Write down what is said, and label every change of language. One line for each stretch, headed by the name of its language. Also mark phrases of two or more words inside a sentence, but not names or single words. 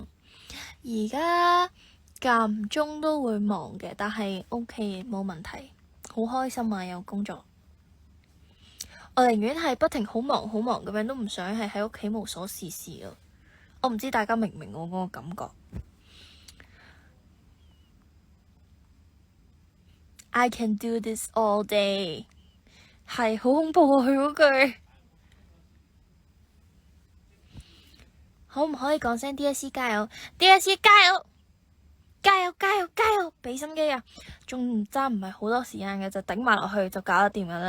Cantonese: 而家間唔中都會忙嘅，但係 OK 冇問題，好開心啊！有工作，我寧願係不停好忙好忙咁樣，都唔想係喺屋企無所事事咯。我唔知大家明唔明我嗰個感覺。
English: I can do this all day，
Cantonese: 係好恐怖啊！佢嗰句，可唔可以講聲 DSC 加油？DSC 加油！加油加油加油！俾心機啊！仲爭唔係好多時間嘅，就頂埋落去就搞得掂噶啦！